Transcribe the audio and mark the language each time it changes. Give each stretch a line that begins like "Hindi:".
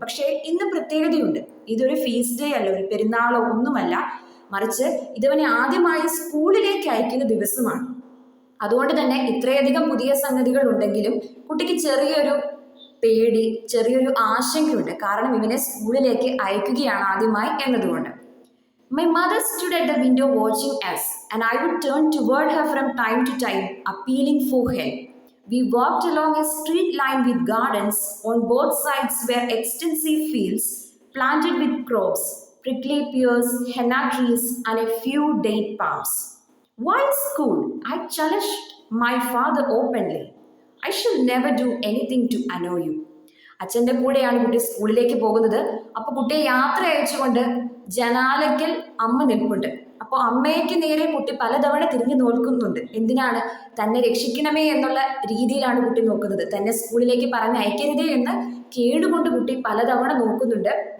Malayalam: പക്ഷേ ഇന്ന് പ്രത്യേകതയുണ്ട്. ഇതൊരു ഫീസ്റ്റ് ഡേ അല്ല, ഒരു പെരുന്നാളോ ഒന്നുമല്ല. മറിച്ച് ഇതവനെ ആദ്യമായി സ്കൂളിലേക്ക് അയക്കുന്ന ദിവസമാണ്. അതുകൊണ്ട് തന്നെ ഇത്രയധികം പുതിയ സംഗതികൾ ഉണ്ടെങ്കിലും കുട്ടിക്ക് ചെറിയൊരു പേടി, ചെറിയൊരു ആശങ്കയുണ്ട്. കാരണം ഇവനെ സ്കൂളിലേക്ക് അയക്കുകയാണ് ആദ്യമായി എന്നതുകൊണ്ട്.
English: My mother stood at the window watching us, and I would turn toward her from time to time, appealing for help. We walked along a street lined with gardens. On both sides were extensive fields planted with crops, prickly pears, henna trees, and a few date palms. Why school? I challenged my father openly. I shall never do anything to annoy you.
Malayalam: അച്ഛൻ്റെ കൂടെയാണ് കുട്ടി സ്കൂളിലേക്ക് പോകുന്നത്. അപ്പോൾ കുട്ടിയെ യാത്ര അയച്ചുകൊണ്ട് ജനാലയ്ക്കൽ അമ്മ നിൽപ്പുണ്ട്. അപ്പോൾ അമ്മയ്ക്ക് നേരെ കുട്ടി പലതവണ തിരിഞ്ഞു നോക്കുന്നുണ്ട്. എന്തിനാണ്? തന്നെ രക്ഷിക്കണമേ എന്നുള്ള രീതിയിലാണ് കുട്ടി നോക്കുന്നത്. തന്നെ സ്കൂളിലേക്ക് പറഞ്ഞയക്കരുതേ എന്ന് കേടുകൊണ്ട് കുട്ടി പലതവണ നോക്കുന്നുണ്ട്.